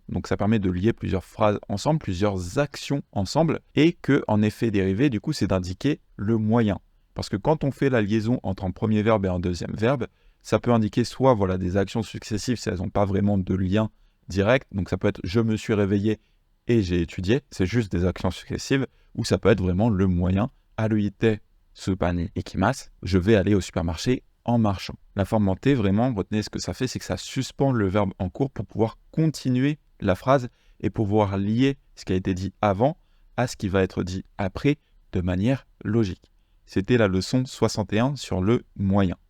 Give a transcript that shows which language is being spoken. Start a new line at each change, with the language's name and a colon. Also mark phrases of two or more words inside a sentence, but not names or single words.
French: Donc ça permet de lier plusieurs phrases ensemble, plusieurs actions ensemble, et que en effet dérivé, du coup, c'est d'indiquer le moyen. Parce que quand on fait la liaison entre un premier verbe et un deuxième verbe, ça peut indiquer soit des actions successives si elles n'ont pas vraiment de lien direct. Donc ça peut être « je me suis réveillé et j'ai étudié », c'est juste des actions successives, ou ça peut être vraiment le moyen «
Japanese: 歩いてスーパーに行きます»,
French: je vais aller au supermarché en marchant. La forme en T, vraiment, retenez ce que ça fait, c'est que ça suspend le verbe en cours pour pouvoir continuer la phrase et pouvoir lier ce qui a été dit avant à ce qui va être dit après de manière logique. C'était la leçon 61 sur le moyen.